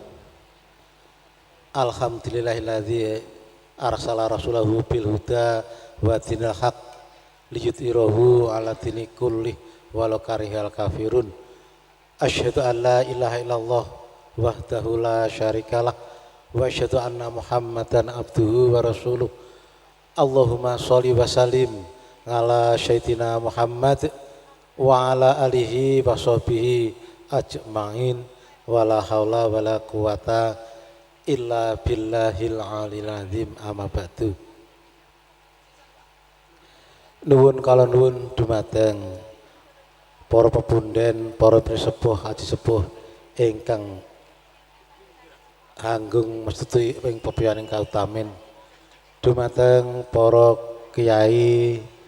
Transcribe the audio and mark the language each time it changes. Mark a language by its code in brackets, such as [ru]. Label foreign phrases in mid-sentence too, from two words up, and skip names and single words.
[ar] الحمد لله الذي أرسل رسوله بالهدى ودين الحق ليظهره على الدين كله ولو كره الكافرون. أشهد أن لا إله إلا الله وحده لا شريك له وأشهد أن محمدا عبده ورسوله. اللهم صل وسلم على سيدنا محمد وعلى آله وصحبه أجمعين ولا حول ولا قوة إلا بالله العلي العظيم أما بعد. [jv] Nuwun kala nuwun dumateng para pepunden, para sepuh, aji sepuh ingkang anggung mestuti ing pepianing kautamin dumateng para kiai,